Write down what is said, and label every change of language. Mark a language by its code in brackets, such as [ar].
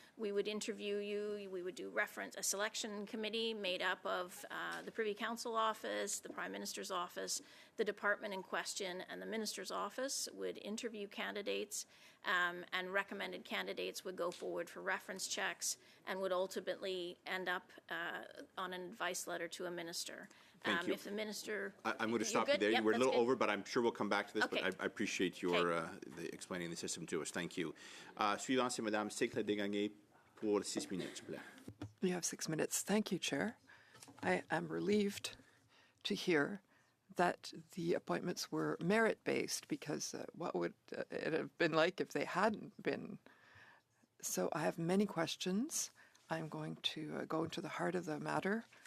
[en] We would interview you. We would do a selection committee made up of the Privy Council office, the Prime Minister's office, the department in question, and the Minister's office would interview candidates, and recommended candidates would go forward for reference checks and would ultimately end up on an advice letter to a minister. Thank you. If the minister... I'm going to stop you there. Yep, We're a little good. over, but I'm sure we'll come back to this. Okay. But I appreciate your explaining the system to us. Thank you. [fr] Suivant, c'est Madame Sécla-Desgagnés pour 6 minutes, s'il vous plaît. [en] You have 6 minutes. Thank you, Chair. I am relieved to hear that the appointments were merit-based, because what would it have been like if they hadn't been? So I have many questions. I'm going to go into the heart of the matter.